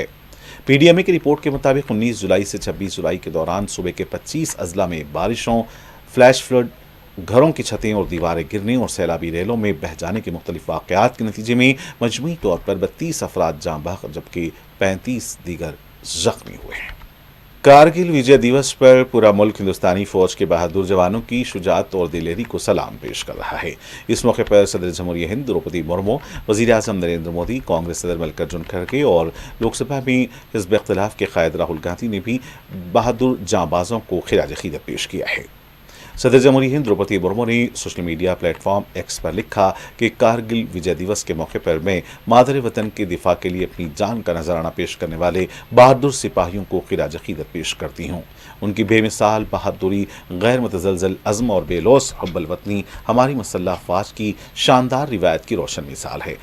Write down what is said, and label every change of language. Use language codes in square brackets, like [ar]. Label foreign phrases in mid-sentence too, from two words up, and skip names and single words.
[ur] PDMA کی رپورٹ کے مطابق 19 جولائی سے 26 جولائی کے دوران صوبے کے 25 اضلاع میں بارشوں، [en] flash flood, [ur] گھروں کی چھتیں اور دیواریں گرنے اور سیلابی ریلوں میں بہہ جانے کے مختلف واقعات کے نتیجے میں مجموعی طور پر 32 افراد جاں بحق جبکہ 35 دیگر زخمی ہوئے ہیں۔ کارگل وجے دیوس پر پورا ملک ہندوستانی فوج کے بہادر جوانوں کی شجاعت اور دلیری کو سلام پیش کر رہا ہے۔ اس موقع پر صدر جمہوریہ ہند دروپدی مرمو، وزیر اعظم نریندر مودی، کانگریس صدر ملکارجن کھڑگے اور لوک سبھا میں حزب اختلاف کے قائد راہل گاندھی نے بھی بہادر جاں بازوں کو خراج عقیدت پیش کیا ہے۔ صدر جمہوریہ ہند دروپدی مرمو نے [en] social media platform [ur] ایکس پر لکھا کہ کارگل وجے دیوس کے موقع پر میں مادر وطن کے دفاع کے لیے اپنی جان کا نذرانہ پیش کرنے والے بہادر سپاہیوں کو خراج عقیدت پیش کرتی ہوں۔ ان کی بے مثال بہادری، غیر متزلزل عزم اور بے لوث حب الوطنی ہماری مسلح افواج کی شاندار روایت کی روشن مثال ہے۔